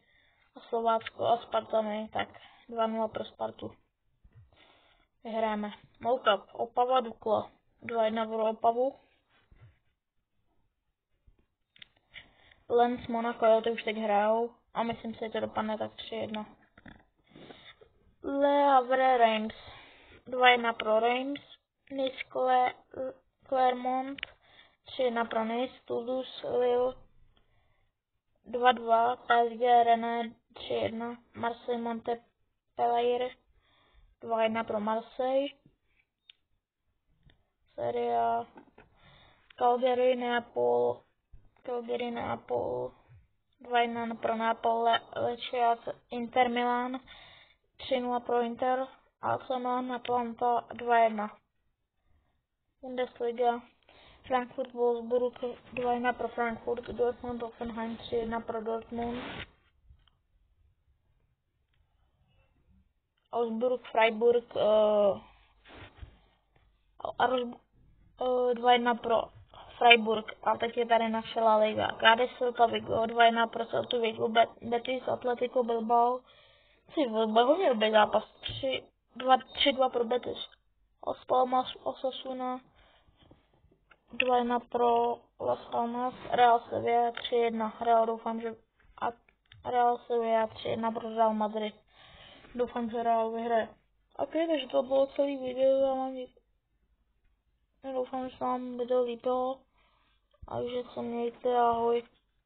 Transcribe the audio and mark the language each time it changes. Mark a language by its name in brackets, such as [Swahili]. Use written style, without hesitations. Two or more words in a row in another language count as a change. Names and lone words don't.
[Czech] A Slovácko a Spartany, tak 2-0 pro Spartu. Vyhráme. Cup, Opava Dukla. 2-1 pro Opavu. Lens Monaco, jo, ty už teď hrajou. A myslím si, že to dopadne tak 3-1. Le Havre Reims. 2-1 pro Reims. Nice Clermont. 3-1 pro Nice. Toulouse Lille. 2-2. PSG Rennes 3-1. Marseille Montpellier. 2-1 pro Marseille. Serie A. Calgary Neapol. 2-1 pro Neapol. Lecce Inter Milan. 3-0 pro Inter. Arsenal Atlanta 2-1. Bundesliga. Frankfurt Wolfsburg 2-1 pro Frankfurt. Dortmund Hoffenheim 3-1 pro Dortmund. Augsburg Freiburg 2-1 pro Freiburg. A teď je tady naše La Liga. Cádiz Celta Vigo 2-1 pro Celtu Vigo. Betis Atletico Bilbao. Hodně dobrý zápas. 3-2 pro Betis. Las Palmas Osasuna 2-1 pro Las Palmas. Real Sevilla 3-1. Real doufám, že Real Sevilla 3-1 pro Real Madrid. Doufám, že Real vyhraje. Ok, takže to bylo celý video. Doufám, že se vám video líbilo. A že se mějte, ahoj.